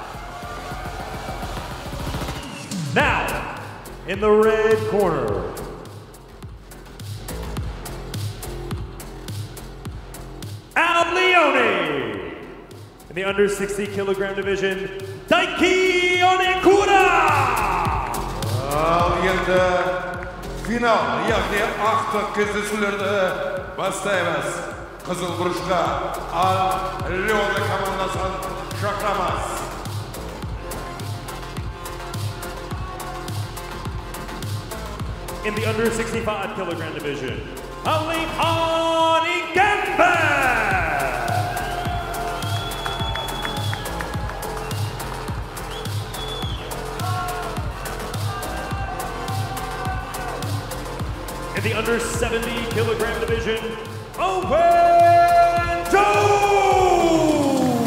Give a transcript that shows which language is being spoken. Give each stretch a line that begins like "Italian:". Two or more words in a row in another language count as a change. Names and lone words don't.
English: Now, in the red corner, Leone. In the under 60 kilogram division, Daiki Onekura.
Kazakh: Енді финал, яғни ақтық кездесулерді бастаймыз. Қызыл бұрышқа Leone командасын шақырамыз.
English: In the under 65 kilogram division, Leone Igembe. In the under 70 kilogram division, Owen Jones.